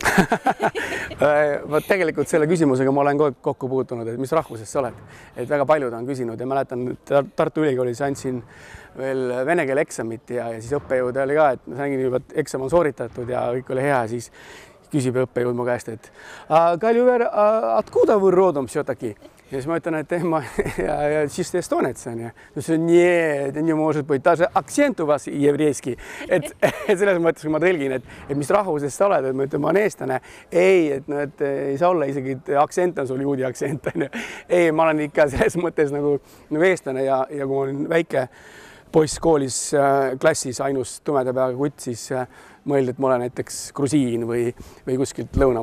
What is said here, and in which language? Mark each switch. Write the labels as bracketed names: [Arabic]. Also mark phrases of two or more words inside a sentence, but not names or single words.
[Estonian] Vot tegelikult selle küsimusega ma olen kokku puutunud, et mis rahvusest sa oled. Et väga paljud on küsinud ja mäletan, et Tartu Ülikoolis andsin veel vene keele eksamit ja siis õppejõud oli ka, et ma nägin juba, et eksam on sooritatud ja kõik oli hea, siis küsib õppejõud mu käest, et Kaljuver, [Russian] откуда вы родом все-таки? [Estonian] Ja siis ma ütlen, et ma [Russian] чисто эстонец [Estonian] on ja [Russian] не может быть, даже акцент у вас еврейский. [Estonian] Et selles mõttes, kui ma tõlgin, et mis rahvusest sa oled, et ma ütlen, ma olen eestlane. Ei, et, no, et ei saa olla isegi, et aktsent on sul juudi aktsent. Ei, ma olen ikka selles mõttes nagu eestlane ja kui ma olin väike poiss koolis klassis ainus tumeda peaga kutt, siis mõeldi, et ma olen näiteks grusiin või kuskilt Lõunamaalt.